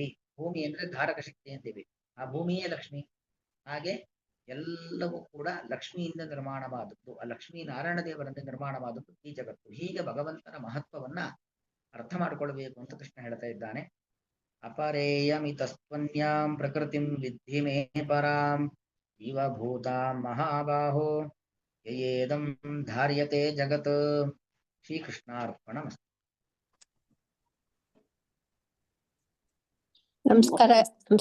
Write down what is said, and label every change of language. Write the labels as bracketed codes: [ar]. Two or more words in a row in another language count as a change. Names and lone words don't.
[kn] ಭೂಮಿ ಅಂದ್ರೆ ಧಾರಕ ಶಕ್ತಿ ಅಂತೀವಿ, ಆ ಭೂಮಿಯೇ ಲಕ್ಷ್ಮಿ. ಹಾಗೆ ಎಲ್ಲವೂ ಕೂಡ ಲಕ್ಷ್ಮಿಯಿಂದ ನಿರ್ಮಾಣವಾದದ್ದು, ಆ ಲಕ್ಷ್ಮೀ ನಾರಾಯಣ ದೇವರಿಂದ ನಿರ್ಮಾಣವಾದದ್ದು ಈ ಜಗತ್ತು. ಹೀಗೆ ಭಗವಂತನ ಮಹತ್ವವನ್ನ ಅರ್ಥ ಮಾಡಿಕೊಳ್ಬೇಕು ಅಂತ ಕೃಷ್ಣ ಹೇಳ್ತಾ ಇದ್ದಾನೆ. [sa] ಅಪರೇಯಮಿತಸ್ತ್ವನ್ಯಾಂ ಪ್ರಕೃತಿಂ ವಿದ್ಧಿ ಮೇ ಪರಾಂ ಇವ ಭೂತಾಂ ಮಹಾಬಾಹೋ ಯಯೇದಂ ಧಾರ್ಯತೆ ಜಗತ್. ಶ್ರೀಕೃಷ್ಣಾರ್ಪಣಮಸ್ತು. [kn] ನಮಸ್ಕಾರ.